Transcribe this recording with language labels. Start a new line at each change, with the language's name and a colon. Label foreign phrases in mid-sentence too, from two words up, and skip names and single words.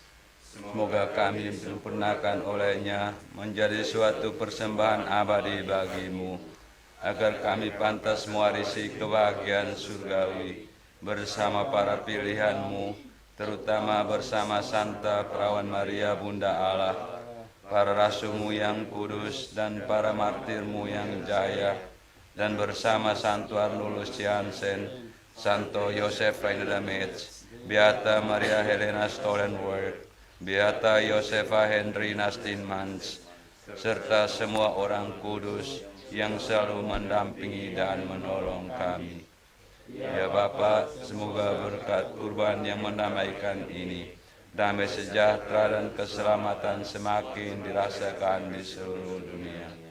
Indonesian: Semoga kami disempurnakan olehnya menjadi suatu persembahan abadi bagimu, agar kami pantas mewarisi kebahagiaan surgawi bersama para pilihanmu, terutama bersama Santa Perawan Maria Bunda Allah, para rasulmu yang kudus, dan para martirmu yang jaya, dan bersama Santo Arnulus Jansen, Santo Yosef Reiner Metz, Beata Maria Helena Stollenberg, Beata Josefa Henry Nastinmans, serta semua orang kudus yang selalu mendampingi dan menolong kami. Ya Bapa, semoga berkat kurban yang mendamaikan ini, damai sejahtera dan keselamatan semakin dirasakan di seluruh dunia.